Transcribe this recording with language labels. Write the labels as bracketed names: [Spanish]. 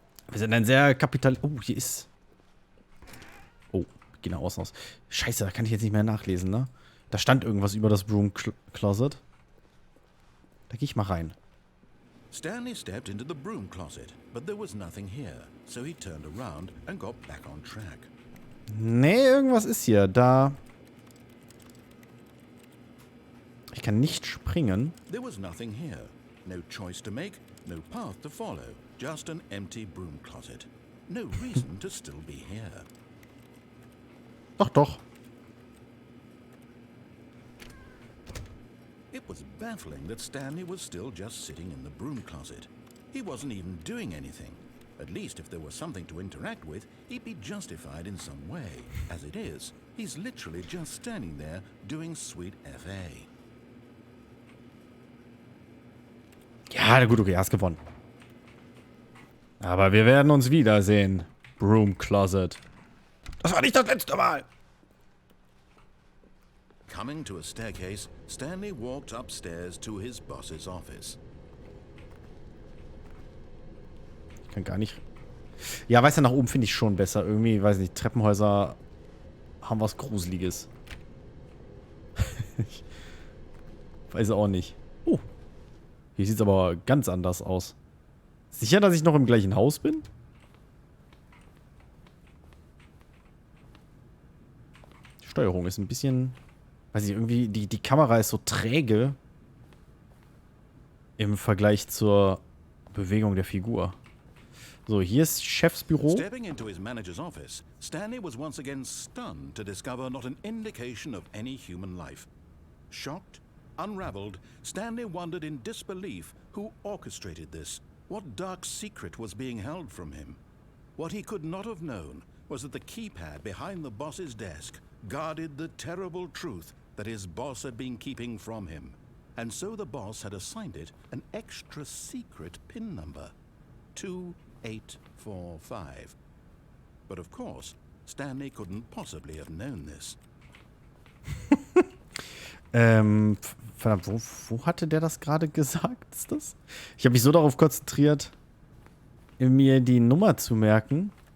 [German] Wir sind ein sehr kapital... Oh, hier ist... Oh, geh nach außen aus. Scheiße, da kann ich jetzt nicht mehr nachlesen, ne? Da stand irgendwas über das Broom Closet. Da gehe ich mal rein. [English] Stanley stepped into the broom closet, but there was nothing here, so he turned around and got back on track. [German] Nee, irgendwas ist hier. Da... Ich kann nicht springen. [English] There was nothing here. No choice to make, no path to follow. Just an empty broom closet. No reason to still be here. [German] Doch. [English] It was baffling that Stanley was still just sitting in the broom closet. He wasn't even doing anything. At least if there was something to interact with, he'd be justified in some way. As it is, he's literally just standing there doing sweet FA. [German] Ja, gut, okay, hast gewonnen. Aber wir werden uns wiedersehen. Broom Closet. Das war nicht das letzte Mal. [English] Coming to a staircase, Stanley walked upstairs to his boss's office. [German] Ich kann gar nicht... Ja, weißt du, nach oben finde ich schon besser. Irgendwie, weiß nicht, Treppenhäuser haben was Gruseliges. Ich weiß auch nicht. Oh. Hier sieht es aber ganz anders aus. Sicher, dass ich noch im gleichen Haus bin? Die Steuerung ist ein bisschen... Weiß ich, irgendwie, die Kamera ist so träge im Vergleich zur Bewegung der Figur. So, hier ist Chefsbüro. [English] Stepping into his manager's office, Stanley was once again stunned to discover not an indication of any human life. Shocked, unraveled, Stanley wondered in disbelief who orchestrated this. What dark secret was being held from him? What he could not have known was that the keypad behind the boss's desk guarded the terrible truth that his boss had been keeping from him. And so the boss had assigned it an extra secret PIN number, 2845. But of course, Stanley couldn't possibly have known this. [German] Verdammt, wo hatte der das gerade gesagt? Ist das? Ich habe mich so darauf konzentriert, mir die Nummer zu merken.